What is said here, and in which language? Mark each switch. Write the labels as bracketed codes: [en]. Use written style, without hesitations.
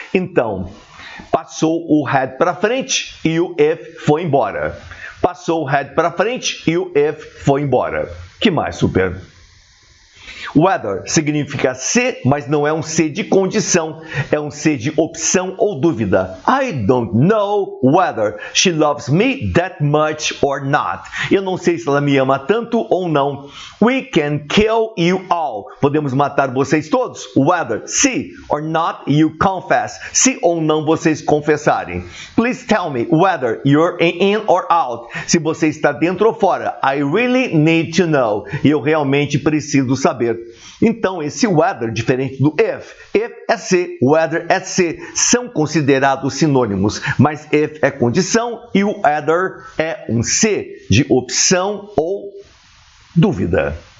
[pt] Então, passou o had para frente e o if foi embora. Passou o had para frente e o if foi embora. Que mais, super? Whether significa se, mas não é um se de condição, é um se de opção ou dúvida. [en] I don't know whether she loves me that much or not. [pt] Eu não sei se ela me ama tanto ou não. [en] We can kill you all. [pt] Podemos matar vocês todos. [en] Whether, [pt] se [en] or not you confess. [pt] Se ou não vocês confessarem. [en] Please tell me whether you're in or out. [pt] Se você está dentro ou fora. [en] I really need to know. [pt] E eu realmente preciso saber. Então, esse whether, diferente do if é se, whether é se, são considerados sinônimos, mas if é condição e o whether é um se de opção ou dúvida.